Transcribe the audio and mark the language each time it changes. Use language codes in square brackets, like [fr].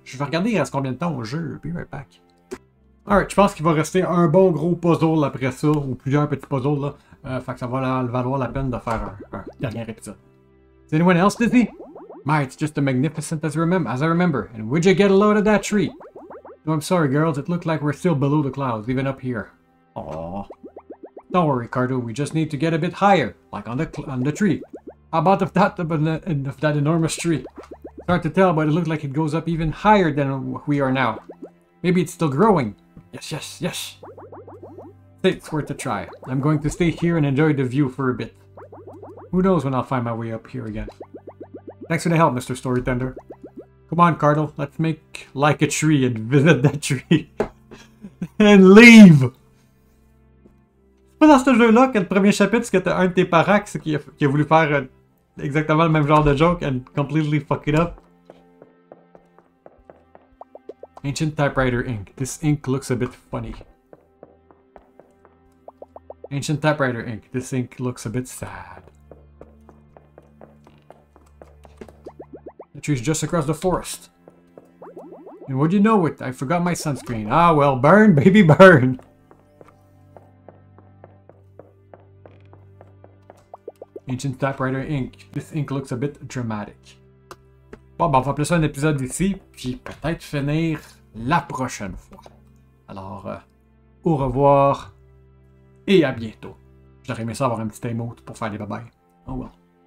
[fr] Je vais regarder il reste combien de temps au jeu. [en] Be right back. [fr] Alright, je pense qu'il va rester un bon gros puzzle après ça, ou plusieurs petits puzzles là. Fait que ça va valoir la peine de faire un dernier épisode. [en] Is anyone else dizzy? My, it's just as magnificent as I remember. And would you get a load of that tree? No, I'm sorry, girls. It looked like we're still below the clouds, even up here. Aww. Don't worry, Carto. We just need to get a bit higher, like on the tree. How about of that enormous tree? It's hard to tell, but it looked like it goes up even higher than we are now. Maybe it's still growing. Yes. It's worth a try. I'm going to stay here and enjoy the view for a bit. Who knows when I'll find my way up here again. Thanks for the help, Mr. Storytender. Come on, Carto. Let's make like a tree and visit that tree. And leave! [fr] C'est pas dans ce jeu-là que le premier chapitre, c'est que t'as un de tes parents qui a voulu faire exactement le même genre de joke [en] and completely fuck it up. Ancient typewriter ink. This ink looks a bit funny. Ancient typewriter ink. This ink looks a bit sad. The tree's just across the forest. And would you know it? I forgot my sunscreen. Ah well, burn, baby, burn! Ancient typewriter ink. This ink looks a bit dramatic. [fr] Bon, ben on va appeler ça un épisode ici, puis peut-être finir la prochaine fois. Alors, au revoir et à bientôt. J'aurais aimé ça avoir un petit emote pour faire des bye-bye. [en] Oh well.